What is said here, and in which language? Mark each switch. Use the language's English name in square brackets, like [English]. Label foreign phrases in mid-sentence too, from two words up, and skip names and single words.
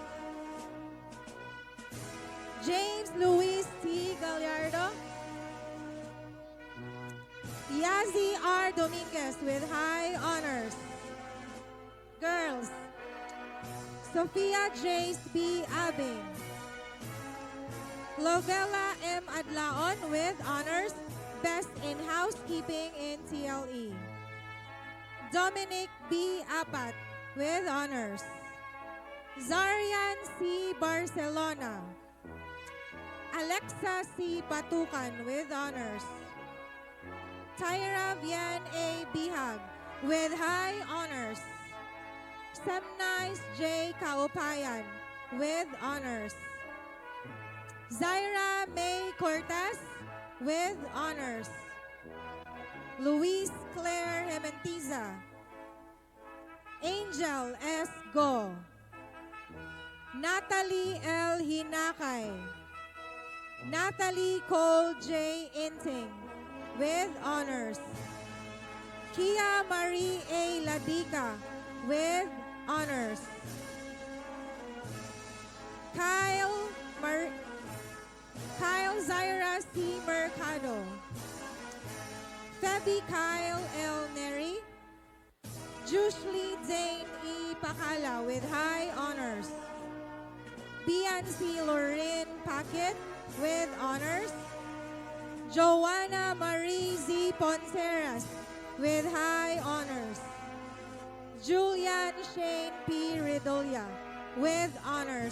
[English] James Luis T. Gallardo. Yazi R. Dominguez with high honors. Girls, Sophia Jace B. Abing. Lovella M. Adlaon with honors, best in housekeeping in TLE. Dominic B. Apat with honors. Zarian C. Barcelona. Alexa C. Batukan with honors. Tyra Vian A. Bihag with high honors. Semnice J. Kaupayan with honors. Zaira May Cortez with honors. Luis Claire Hementiza, Angel S. Go, Natalie L. Hinakay, Natalie Cole J. Inting, with honors. Kia Marie A. Ladica, with honors. Kyle Zaira C. Mercado, Feby Kyle L. Neri, Jushli Zane E. Pakala, with high honors. Biancy Lorraine Paquet, with honors. Joanna Marie Z. Ponceras, with high honors. Julian Shane P. Ridolia, with honors.